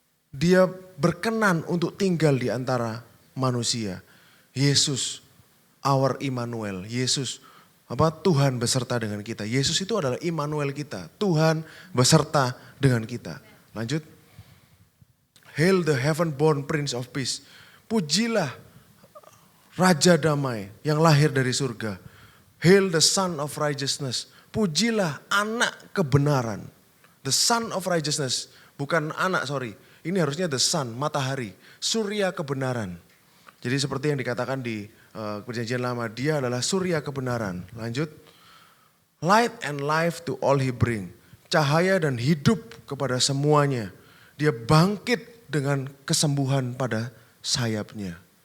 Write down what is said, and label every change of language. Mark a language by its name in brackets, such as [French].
[Indonesian] Dia berkenan untuk tinggal di antara manusia. Yesus, our Immanuel. Yesus, Tuhan beserta dengan kita. Yesus itu adalah Immanuel kita. Tuhan beserta dengan kita. Lanjut. [English] Hail the heaven-born Prince of Peace. [Indonesian] Pujilah Raja Damai yang lahir dari surga. [English] Hail the Son of Righteousness. [Indonesian] Pujilah anak kebenaran. [English] The Son of Righteousness. [Indonesian] Bukan anak, [English] sorry. [Indonesian] Ini harusnya [English] the Sun, matahari. [Indonesian] Surya kebenaran. Jadi seperti yang dikatakan di perjanjian lama. Dia adalah surya kebenaran. Lanjut. [English] Light and life to all he bring. [Indonesian] Cahaya dan hidup kepada semuanya. Dia bangkit dengan kesembuhan pada sayapnya.